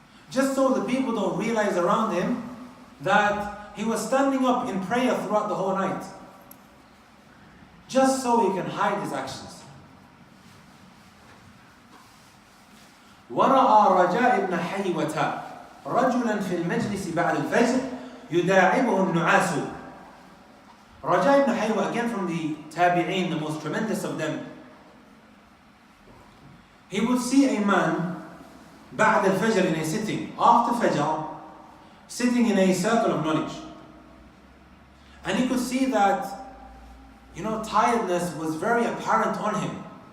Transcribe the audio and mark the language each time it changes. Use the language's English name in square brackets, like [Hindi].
[English] Just so the people don't realize around him that he was standing up in prayer throughout the whole night. Just so he can hide his actions. [Arabic] ورأى رجاء بن حيوة رجلا في المجلس بعد الفجر يداعبه النعاس. [English] Raja ibn Haywa, again from the Tabi'een, the most tremendous of them. He would see a man [Arabic] بعد الفجر, [English] in a sitting, after Fajr, sitting in a circle of knowledge. And he could see that, tiredness was very apparent on him.